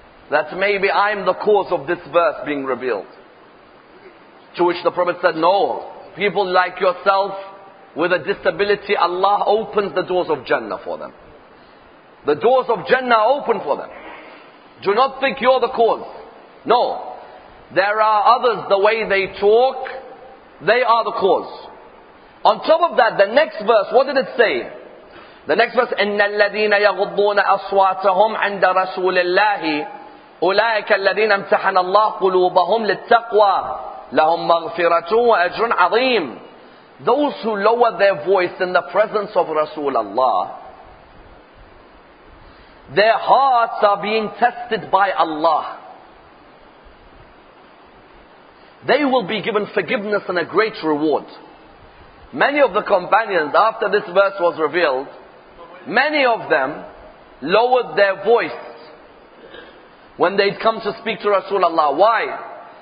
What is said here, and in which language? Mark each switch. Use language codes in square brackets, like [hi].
[en] That maybe I'm the cause of this verse being revealed. To which the Prophet said, no, people like yourself with a disability, Allah opens the doors of Jannah for them. The doors of Jannah are open for them. Do not think you're the cause. No. There are others, the way they talk, they are the cause. On top of that, the next verse, what did it say? The next verse, [ar] إِنَّ الَّذِينَ يَغُضُّونَ أَصْوَاتَهُمْ عِنْدَ رَسُولِ اللَّهِ أُولَٰئِكَ الَّذِينَ امْتَحَنَ اللَّهُ قُلُوبَهُمْ لِلتَّقْوَى لَهُمْ مَغْفِرَةٌ وَأَجْرٌ عَظِيمٌ. [en] Those who lower their voice in the presence of Rasulullah, their hearts are being tested by Allah. They will be given forgiveness and a great reward. Many of the companions, after this verse was revealed, many of them lowered their voice when they'd come to speak to Rasulullah. Why?